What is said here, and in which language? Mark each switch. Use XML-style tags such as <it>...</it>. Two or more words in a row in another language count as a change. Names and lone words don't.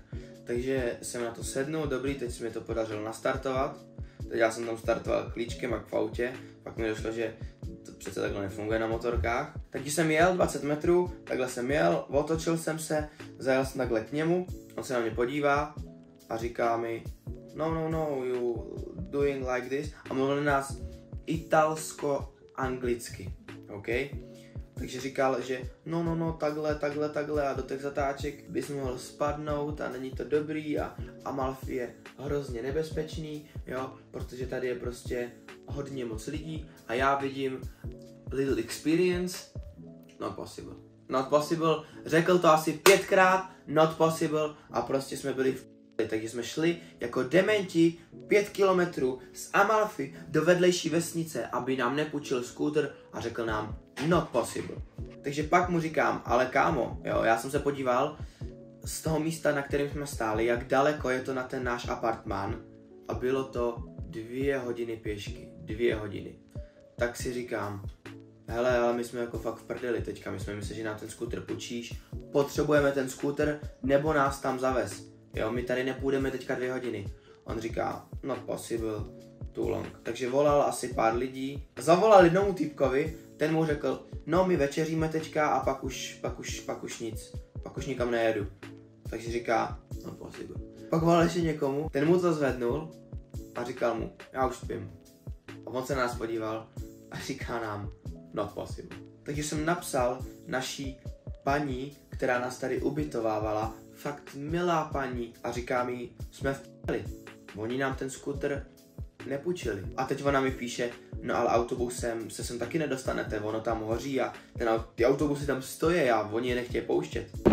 <cs>Takže jsem na to sednul, dobrý, teď se mi to podařilo nastartovat. Teď já jsem tam startoval klíčkem jak v autě, pak mi došlo, že to přece takhle nefunguje na motorkách. Takže jsem jel 20 metrů, takhle jsem jel, otočil jsem se, zajel jsem takhle k němu, on se na mě podívá a říká mi no,</cs> <en>you doing like this</en> <cs>a mluvil nás italsko-anglicky, OK? Takže říkal, že no, takhle a do těch zatáček bys mohl spadnout a není to dobrý a Amalfi je hrozně nebezpečný, jo, protože tady je prostě hodně moc lidí a já vidím</cs> <en>little experience, not possible. Not possible,</en> <cs>řekl to asi 5krát,</cs> <en>not possible</en> <cs>a prostě jsme byli takže jsme šli jako dementi 5 kilometrů z Amalfi do vedlejší vesnice, aby nám nepůjčil skútr a řekl nám</cs> <en>not possible.</en> <cs>Takže pak mu říkám, ale kámo, jo, já jsem se podíval z toho místa, na kterém jsme stáli, jak daleko je to na ten náš apartmán a bylo to 2 hodiny pěšky, 2 hodiny. Tak si říkám, hele, ale my jsme jako fakt v prdeli teďka, my jsme mysleli, že nám ten skútr půjčíš, potřebujeme ten skútr nebo nás tam zavez. Jo, my tady nepůjdeme teďka 2 hodiny. On říká,</cs> <en>not possible, too long.</en> <cs>Takže volal asi pár lidí, zavolal jednomu týpkovi, ten mu řekl, no my večeříme teďka a pak už nic, pak už nikam nejedu. Takže říká,</cs> <en>not possible.</en> <cs>Pak volal ještě někomu, ten mu to zvednul a říkal mu, já už spím. A on se na nás podíval a říká nám,</cs> <en>not possible.</en> <cs>Takže jsem napsal naší paní, která nás tady ubytovávala, fakt milá paní a říká mi, jsme v p***li. Oni nám ten skútr nepůjčili. A teď ona mi píše, no ale autobusem se sem taky nedostanete, ono tam hoří a ty autobusy tam stojí a oni je nechtějí pouštět.</cs>